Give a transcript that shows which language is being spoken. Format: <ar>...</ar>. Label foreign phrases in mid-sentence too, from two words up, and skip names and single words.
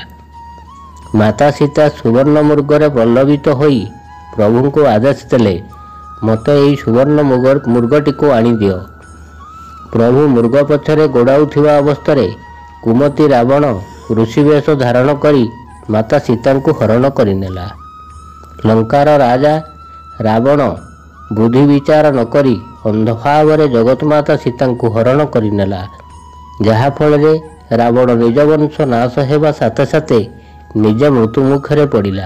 <or>ମାତା ସୀତା ସୁବର୍ଣ୍ଣ ମୃଗରେ ପ୍ରଲୋଭିତ ହୋଇ ପ୍ରଭୁ କୁ ଆଦେଶ ଦେଲେ, ମତେ ଏଇ ସୁବର୍ଣ୍ଣ ମୃଗଟି କୁ ଆଣି ଦିଅ। ପ୍ରଭୁ ମୃଗ ପଛରେ ଗୋଡ଼ାଉଥିବା ଅବସ୍ଥା କୁମତି ରାବଣ ଋଷିବେଶ ଧାରଣ କରି ମାତା ସୀତାଙ୍କୁ ହରଣ କରିନେଲା। ଲଙ୍କାର ରାଜା ରାବଣ ବୁଦ୍ଧି ବିଚାର ନ କରି ଅନ୍ଧ ଭାବରେ ଜଗତମାତା ସୀତାଙ୍କୁ ହରଣ କରିନେଲା। ଯାହାଫଳରେ ରାବଣ ନିଜ ବଂଶ ନାଶ ହେବା ସାଥେ ସାଥେ ନିଜ ମୃତ୍ୟୁ ମୁଖରେ ପଡ଼ିଲା।</or>